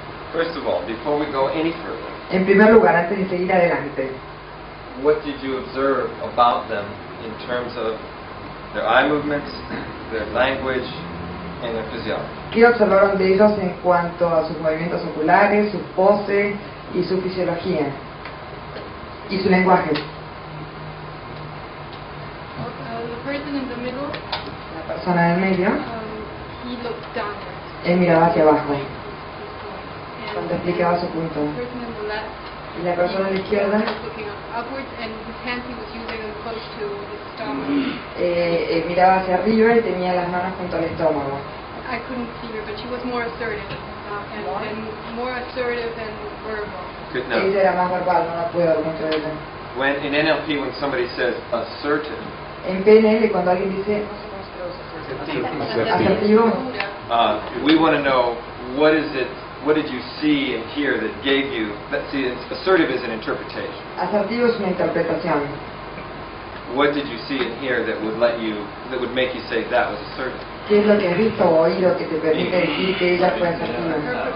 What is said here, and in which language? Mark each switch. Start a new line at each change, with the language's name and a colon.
English: First of all, before we go any further,
Spanish: En primer lugar, antes de seguir adelante,
English: what did you observe about them in terms of their eye movements, their language, and their physiology?
Spanish: ¿qué observaron de ellos en cuanto a sus movimientos oculares, su pose y su fisiología? Y su lenguaje.
English: The person in the middle,
Spanish: La persona en el medio,
English: he looked downward.
Spanish: él miraba hacia abajo
English: And
Spanish: cuando explicaba su punto.
English: the person in the left,
Spanish: Y la persona a la izquierda
English: was looking upwards, and his hands he was using them close to his stomach.
Spanish: miraba hacia arriba y tenía las manos junto al estómago.
English: I couldn't see her, but she was more assertive, and more assertive than verbal. Good. Now,
Spanish: Ella era más verbal, no la puedo dar mucho de ella.
English: when in NLP, when somebody says assertive,
Spanish: En PNL, cuando alguien dice asertivo,
English: we want to know what is it. What did you see and hear that gave you? See, assertive is an interpretation.
Spanish: asertivo es una interpretación.
English: What did you see and hear that would make you say that was assertive?
Spanish: ¿Qué es lo que has visto o oído que te permite decir que ella fue asertiva?